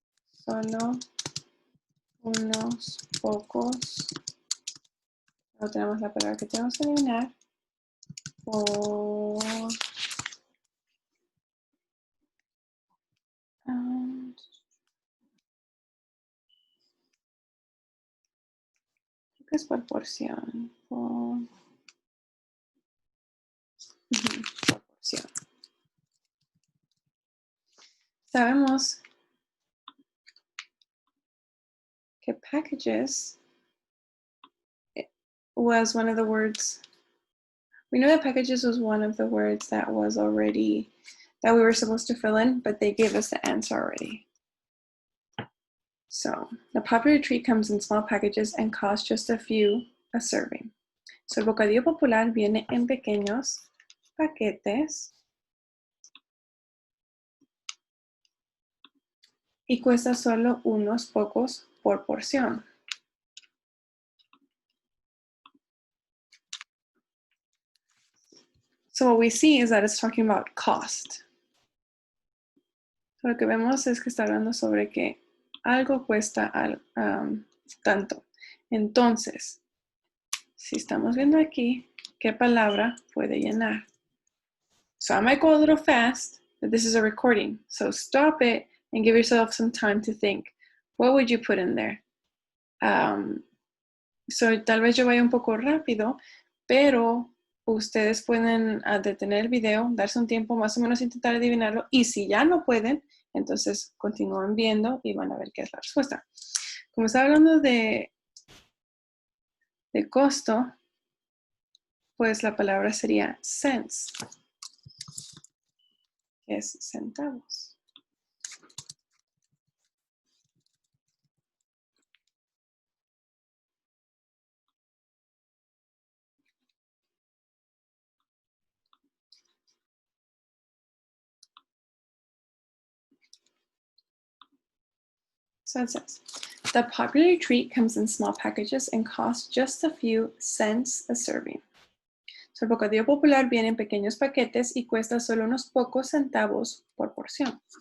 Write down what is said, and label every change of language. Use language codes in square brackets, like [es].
[es] solo unos pocos, no tenemos la palabra que tenemos que eliminar, por creo que es por porción, por porción. Sabemos que [en] packages was one of the words. We know that packages was one of the words that was already, that we were supposed to fill in, but they gave us the answer already. So, the popular treat comes in small packages and costs just a few a serving. [es] So, el bocadillo popular viene en pequeños paquetes y cuesta solo unos pocos por porción. [en] So what we see is that it's talking about cost. [es] So lo que vemos es que está hablando sobre que algo cuesta tanto. Entonces, si estamos viendo aquí, ¿qué palabra puede llenar? [en] So I might go a little fast, but this is a recording. So stop it and give yourself some time to think. What would you put in there? [es] So tal vez yo vaya un poco rápido, pero ustedes pueden detener el video, darse un tiempo, más o menos intentar adivinarlo, y si ya no pueden, entonces continúan viendo y van a ver qué es la respuesta. Como está hablando de costo, pues la palabra sería cents, que es centavos. [en] So it says, the popular treat comes in small packages and costs just a few cents a serving. [es] So el bocadillo popular viene en pequeños paquetes y cuesta solo unos pocos centavos por porción.